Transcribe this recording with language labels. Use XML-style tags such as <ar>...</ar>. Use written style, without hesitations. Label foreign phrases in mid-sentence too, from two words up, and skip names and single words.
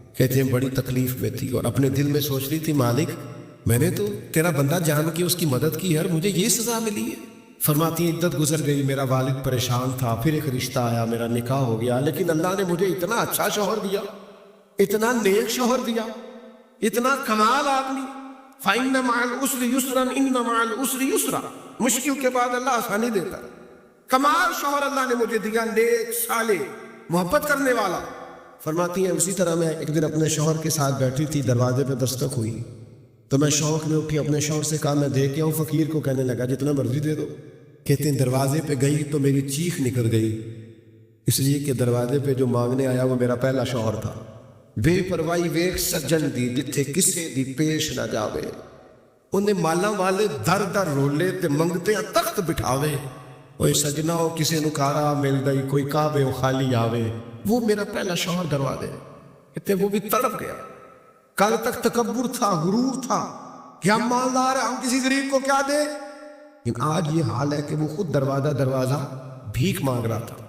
<ur>کہتے ہیں بڑی تکلیف میں تھی اور اپنے دل میں سوچ رہی تھی مالک میں نے تو تیرا بندہ جان کے اس کی مدد کی ہے اور مجھے یہ سزا ملی ہے. فرماتی ہیں عدت گزر گئی، میرا والد پریشان تھا، پھر ایک رشتہ آیا، میرا نکاح ہو گیا، لیکن اللہ نے مجھے اتنا اچھا شوہر دیا، اتنا نیک شوہر دیا، اتنا کمال آدمی.</ur> <ar>فَإِنَّ مَعَ الْعُسْرِ يُسْرًا إِنَّ مَعَ الْعُسْرِ يُسْرًا.</ar> <ur>مشکل کے بعد اللہ آسانی دیتا ہے. کمال شوہر اللہ نے مجھے دیا، نیک، صالح، محبت کرنے والا. فرماتی ہیں اسی طرح میں ایک دن اپنے شوہر کے ساتھ بیٹھی تھی، دروازے پہ دستک ہوئی تو میں شوق میں اٹھی، اپنے شوہر سے کہا میں دے کے آؤں. فقیر کو کہنے لگا جتنا مرضی دے دو. کہتے ہیں دروازے پہ گئی تو میری چیخ نکل گئی، اس لیے کہ دروازے پہ جو مانگنے آیا وہ میرا پہلا شوہر تھا.</ur> <pa>بے پرواہی ویکھ سجن دی جتھے کسے دی پیش نہ جاوے، انہیں مالا والے در در رولے تے منگتے تخت بٹھاوے. اوے سجنا ہو کسے نو کارا مل گئی، کوئی کعبے و خالی آوے.</pa> <ur>وہ میرا پہلا شوہر دروازے. کہتے وہ بھی تڑپ گیا. کل تک تکبر تھا، غرور تھا کہ ہم مالدار ہیں، ہم کسی غریب کو کیا دیں. لیکن آج یہ حال ہے کہ وہ خود دروازہ بھیک مانگ رہا تھا.</ur>